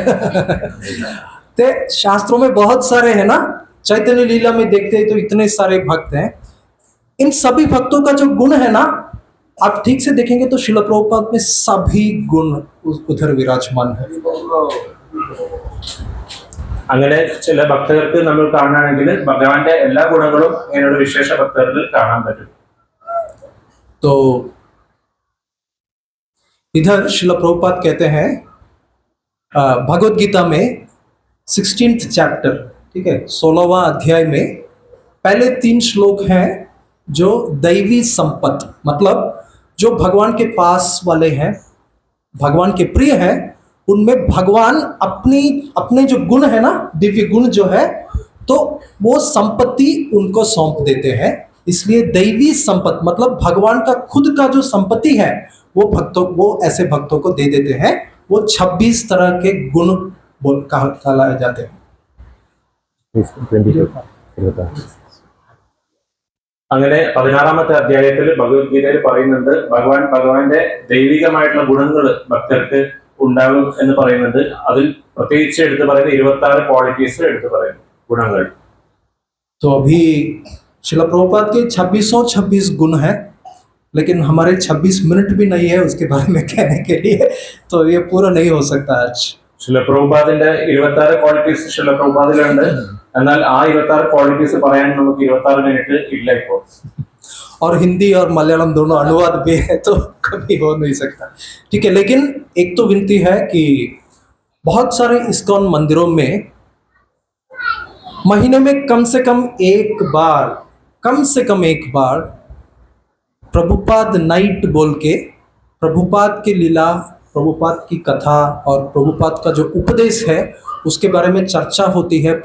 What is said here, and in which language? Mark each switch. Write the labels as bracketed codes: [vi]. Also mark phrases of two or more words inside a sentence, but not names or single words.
[hi] तो शास्त्रों में बहुत सारे हैं ना, चैतन्य लीला में देखते हैं तो इतने सारे भक्त हैं। इन सभी भक्तों का जो गुण है ना, आप ठीक से देखेंगे तो श्रील प्रभुपाद में सभी गुण उधर विराजमान है। [ml] അങ്ങനെ ചില ഭക്തർക്ക് നമ്മൾ കാണുകയാണെങ്കിൽ ഭഗവാന്റെ എല്ലാ ഗുണങ്ങളും ഇങ്ങനെയുള്ള വിശേഷ ഭക്തരിൽ കാണാൻ പറ്റും. [hi] तो इधर श्रील प्रभुपाद कहते हैं भगवत गीता में 16th चैप्टर, ठीक है, 16वां अध्याय में पहले 3 श्लोक हैं जो दैवी संपत्ति, मतलब जो भगवान के पास वाले हैं, भगवान के प्रिय हैं, उनमें भगवान अपने जो गुण है ना, दिव्य गुण जो है, तो वो संपत्ति उनको सौंप देते हैं। इसलिए दैवी संपत्ति मतलब भगवान का खुद का जो संपत्ति है वो ऐसे भक्तों को दे देते हैं। वो 26 तरह के गुण कहलाए जाते हैं। [ml] അങ്ങനെ 16ാമത്തെ അധ്യായത്തിൽ ഭഗവത്ഗീതയിൽ പറയുന്നുണ്ട് ഭഗവാന്റെ ദൈവികമായിട്ടുള്ള ഗുണങ്ങൾ ഭക്തർക്ക് ഉണ്ടാകും എന്ന് പറയുന്നുണ്ട്. അതിൽ പ്രത്യേകിച്ച് എടുത്തു പറയുന്ന 26 ക്വാളിറ്റീസ് എടുത്തു പറയുന്നു ഗുണങ്ങൾ. [hi] तो अभी श्रील प्रभुपाद के 26 गुण है, लेकिन हमारे 26 मिनट भी नहीं है उसके बारे में कहने के लिए, तो ये पूरा नहीं हो सकता आज। [ml] ശ്രീല പ്രഭുപാദിന്റെ 26 ക്വാളിറ്റീസ് ശ്രീല പ്രഭുപാദിലുണ്ട്. എന്നാൽ ആ 26 ക്വാളിറ്റീസ് പറയാൻ നമുക്ക് 26 മിനിറ്റ് ഇല്ല ഇപ്പോൾ. [hi] और हिंदी और मलयालम दोनों अनुवाद भी है तो कभी हो नहीं सकता, ठीक है। लेकिन एक तो विनती है कि बहुत सारे इस्कॉन मंदिरों में महीने में कम से कम एक बार प्रभुपाद नाइट बोल के प्रभुपाद की लीला, प्रभुपाद की कथा और प्रभुपाद का जो उपदेश है उसके बारे में चर्चा होती है।